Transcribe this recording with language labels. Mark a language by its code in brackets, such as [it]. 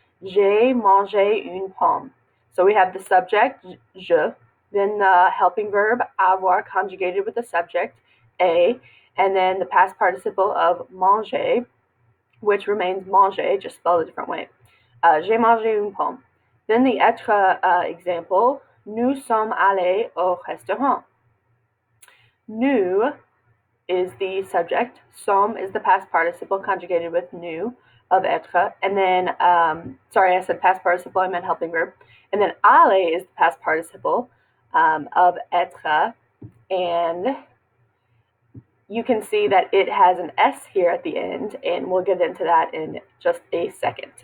[fr] J'ai mangé une pomme. [en] So we have the subject, je, then the helping verb, avoir, conjugated with the subject, a, and then the past participle of manger, which remains manger, just spelled a different way. [fr] J'ai mangé une pomme. [en] Then the être example, [fr] nous sommes allés au restaurant. [en] Nous is the subject, sommes is the past participle conjugated with nous of être, and then, sorry, I said past participle, I meant helping verb, and then aller is the past participle of être, and you can see that it has an S here at the end, and we'll get into that in just a second.